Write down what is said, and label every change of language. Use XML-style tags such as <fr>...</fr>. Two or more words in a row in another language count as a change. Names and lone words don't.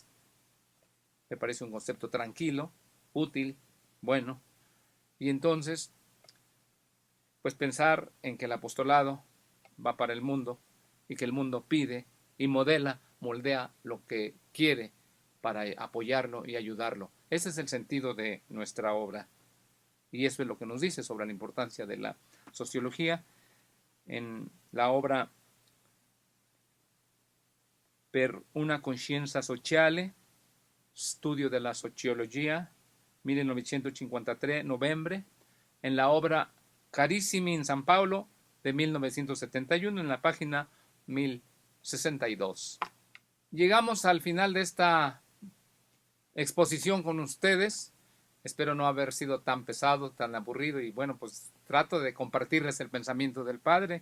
<es>Me parece un concepto tranquilo, útil, bueno, y entonces, pues pensar en que el apostolado va para el mundo y que el mundo pide y moldea lo que quiere para apoyarlo y ayudarlo. Ese es el sentido de nuestra obra. Y eso es lo que nos dice sobre la importancia de la sociología en la obra Per una coscienza sociale, studio della sociologia, 1953, noviembre, en la obra Carissimi in San Paulo de 1971, en la página 1062. Llegamos al final de esta exposición con ustedes. Espero no haber sido tan pesado, tan aburrido, y bueno, pues trato de compartirles el pensamiento del Padre.</es>